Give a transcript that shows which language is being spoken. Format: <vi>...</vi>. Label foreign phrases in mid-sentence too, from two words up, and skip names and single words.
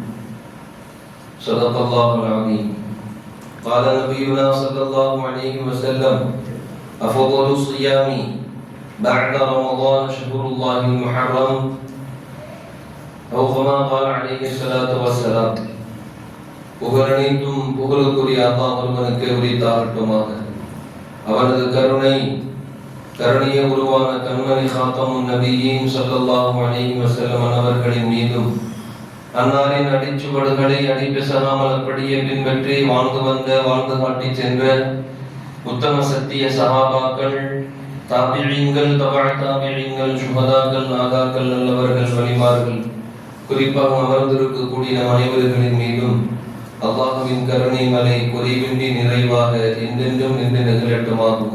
<ar>صدق الله العظيم. قال نبينا صلى الله عليه وسلم: أفضل الصيام بعد رمضان شهر الله المحرم، أو كما قال عليه الصلاة والسلام.</ar> <ta>புகழனைத்தும் புகழுக்குரிய அல்லாஹ் ஒருவனுக்கு உரித்தாகட்டுமாக. அவனது கருணைய உருவான கண்மணி காத்தமுன் நபியின்</ta> <ar>صلى الله عليه وسلم</ar> <ta>அவர்களின் மீதும், அன்னாரின் அடிச்சுவடுகளை அடிபெசாமல் அப்படியே பின்பற்றி வாழ்ந்து காட்டி சென்ற உத்தம சத்திய சஹாபாக்கள், தாபிஈன்கள், தாபிஈன்கள், சுஹதாக்கள், நாதாக்கள், நல்லவர்கள், வலிமார்கள், குறிப்பாக அமர்ந்திருக்கக்கூடிய அனைவர்களின் மீதும் அல்லாஹ்வின் கருணை மலை குறைவின்றி நிறைவாக என்றென்றும் நின்று நிகழட்டுமாக.</ta>